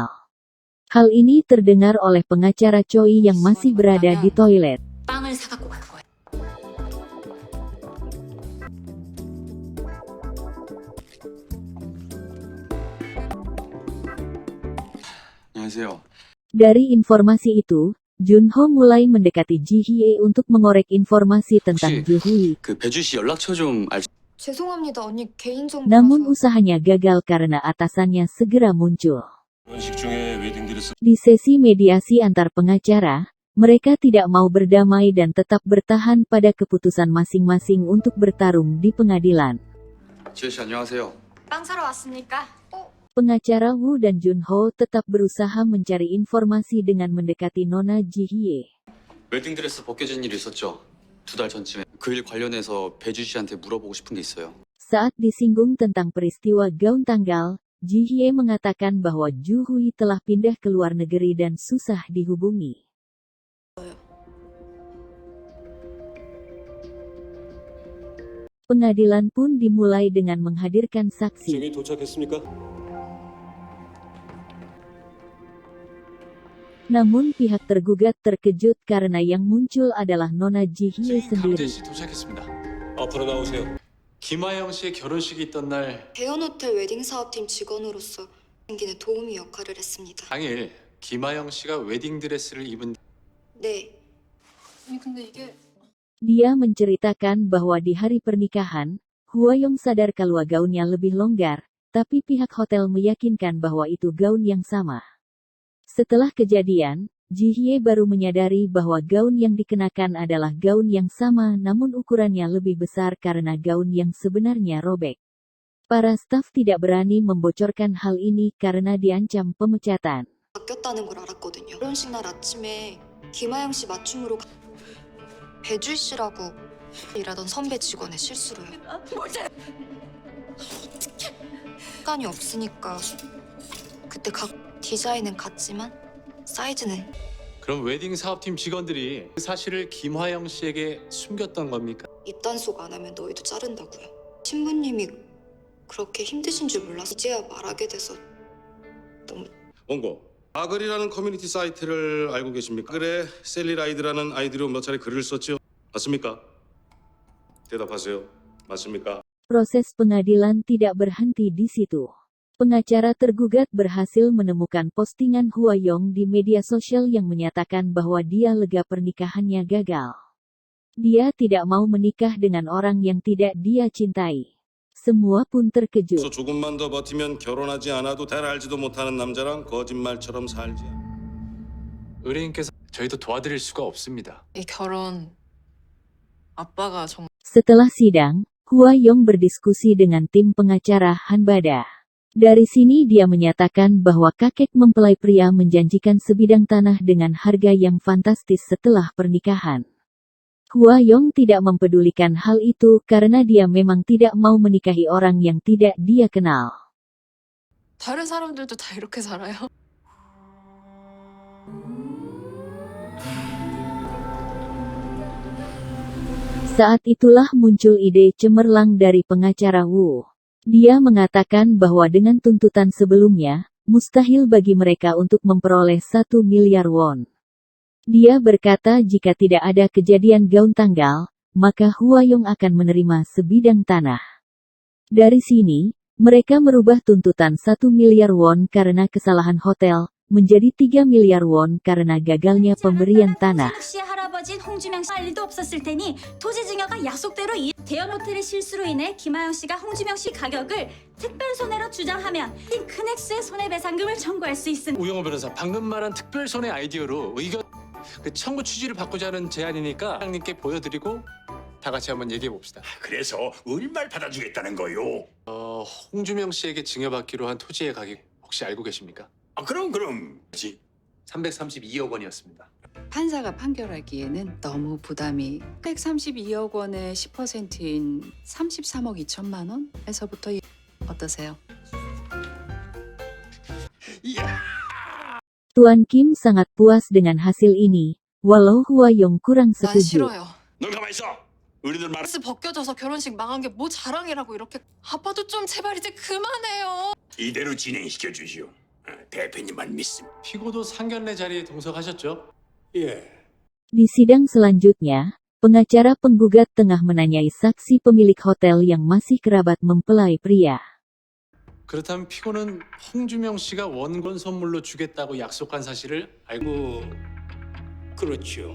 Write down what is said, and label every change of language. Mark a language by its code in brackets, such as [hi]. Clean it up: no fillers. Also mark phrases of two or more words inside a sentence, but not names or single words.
[id] Hal ini terdengar oleh pengacara Choi yang masih berada di toilet. [ko] 빵을 사갖고 갈 거야. 안녕하세요. [id] Dari informasi itu, Junho mulai mendekati Ji Hye untuk mengorek informasi tentang Ju Hui. [ko] 그 배주 씨 연락처 좀 알 수... 죄송합니다. 언니 개인정보라서. [id] Namun usahanya gagal karena atasannya segera muncul. Di sesi mediasi antar pengacara, mereka tidak mau berdamai dan tetap bertahan pada keputusan masing-masing untuk bertarung di pengadilan. [ko] 지혜 씨 안녕하세요. 빵 사러 왔으니까. [id] Pengacara Wu dan Junho tetap berusaha mencari informasi dengan mendekati Nona Ji Hye. [ko] 웨딩드레스 벗겨진 일이 있었죠. 2달 전쯤에. 그 일 관련해서 배주 씨한테 물어보고 싶은 게 있어요. [id] Saat disinggung tentang peristiwa gaun tanggal, Ji Hye mengatakan bahwa Ju Hui telah pindah ke luar negeri dan susah dihubungi. Pengadilan pun dimulai dengan menghadirkan saksi. Namun pihak tergugat terkejut karena yang muncul adalah Nona Ji Hye 증인 sendiri. [ko] 강재 씨 도착했습니다. 앞으로 나오세요. 김하영 씨의 결혼식이 있던 날 대연호텔 웨딩 사업팀 직원으로서 생긴에 도우미 역할을 했습니다. 당일 김하영 씨가 웨딩 드레스를 입은 네. 아니 근데 이게 [id] Dia menceritakan bahwa di hari pernikahan, Hwayong sadar kalau gaunnya lebih longgar, tapi pihak hotel meyakinkan bahwa itu gaun yang sama. Setelah kejadian, Ji Hye baru menyadari bahwa gaun yang dikenakan adalah gaun yang sama namun ukurannya lebih besar karena gaun yang sebenarnya robek. Para staf tidak berani membocorkan hal ini karena diancam pemecatan. [ko] 바뀌었다는 걸 알았거든요. 결혼식 날 아침에 김하영 씨 맞춤으로 배주 씨라고 일하던 선배 직원의 실수로요. 시간이 없으니까 그때 각 디자인은 같지만 사이즈는 그럼 웨딩 사업팀 직원들이 그 사실을 김하영 씨에게 숨겼던 겁니까? 입단속 안 하면 너희도 자른다고요. 신부님이 그렇게 힘드신 줄 몰라서 이제야 말하게 돼서 너무 원고, 아글이라는 커뮤니티 사이트를 알고 계십니까? 그래, 셀리라이드라는 아이디로 몇 차례 글을 썼죠? 맞습니까? 대답하세요. 맞습니까? [id] Proses pengadilan tidak berhenti di situ. Pengacara tergugat berhasil menemukan postingan Hwayong di media sosial yang menyatakan bahwa dia lega pernikahannya gagal. Dia tidak mau menikah dengan orang yang tidak dia cintai. Semua pun terkejut. [ko] 조금만 더 버티면 결혼하지 않아도 잘 알지도 못하는 남자랑 거짓말처럼 살지. 의뢰인께서 저희도 도와드릴 수가 없습니다. 이 결혼 아빠가 정말 [id] Setelah sidang, Hwayong berdiskusi dengan tim pengacara Hanbada. Dari sini dia menyatakan bahwa kakek mempelai pria menjanjikan sebidang tanah dengan harga yang fantastis setelah pernikahan. Hwayong tidak mempedulikan hal itu karena dia memang tidak mau menikahi orang yang tidak dia kenal. [ko] 다른 사람들도 다 이렇게 살아요? [id] Saat itulah muncul ide cemerlang dari pengacara Wu. Dia mengatakan bahwa dengan tuntutan sebelumnya, mustahil bagi mereka untuk memperoleh 1 miliar won. Dia berkata jika tidak ada kejadian gaun tanggal, maka Hwayong akan menerima sebidang tanah. Dari sini, mereka merubah tuntutan 1 miliar won karena kesalahan hotel, menjadi 3 miliar won karena gagalnya pemberian tanah. [ko] 씨의 할아버지인 홍주명 씨 할 일도 없었을 테니 토지 증여가 약속대로 대형 호텔의 실수로 인해 김하영 씨가 홍주명 씨 가격을 특별 손해로 주장하면 큰 액수의 손해배상금을 청구할 수 있습니다. 우영호 변호사, 방금 말한 특별 손해 아이디어로 의견 청구 취지를 바꾸자는 제안이니까 회장님께 보여드리고 다 같이 한번 얘기해 봅시다. 그래서 얼마를 받아주겠다는 거요? 홍주명 씨에게 증여받기로 한 토지의 가격 혹시 알고 계십니까? 그럼 332억 원이었습니다. 판사가 판결하기에는 너무 부담이 132억 원의 10%인 33억 2천만 원에서부터 어떠세요? [id] Tuan Kim sangat puas dengan hasil ini, walau Hwa Yong kurang 난 setuju. [ko] 싫어요. 넌 가만 있어. 우리들 말. 드레스 벗겨져서 결혼식 망한 게 뭐 자랑이라고 이렇게. 아빠도 좀 제발 이제 그만해요. 이대로 진행시켜 주시오. 대표님만 믿습니다. 피고도 상견례 자리에 동석하셨죠? 예. [id] Di sidang selanjutnya, pengacara penggugat tengah menanyai saksi pemilik hotel yang masih kerabat mempelai pria. [ko] 그렇다면 피고는 홍주명 씨가 원건 선물로 주겠다고 약속한 사실을 알고 그렇죠.